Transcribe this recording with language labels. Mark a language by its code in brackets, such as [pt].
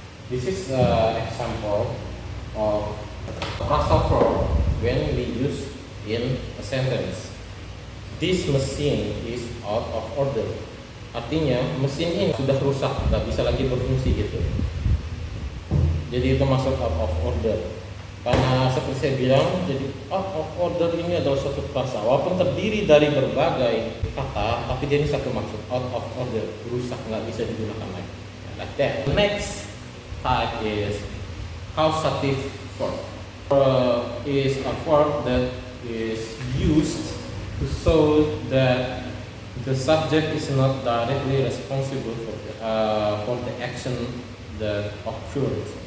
[en] This is an example of phrasal verb when we use in a sentence. This machine is out of order. [id] Artinya mesin ini sudah rusak, nggak bisa lagi berfungsi gitu. Jadi itu masuk out of order. Karena seperti saya bilang, jadi out of order ini adalah suatu frasa. Walaupun terdiri dari berbagai kata, tapi dia ini satu maksud, out of order, rusak, nggak bisa digunakan lagi. [en] Like that. Next type is causative verb. Is a verb that is used to show that the subject is not directly responsible for the action that occurred.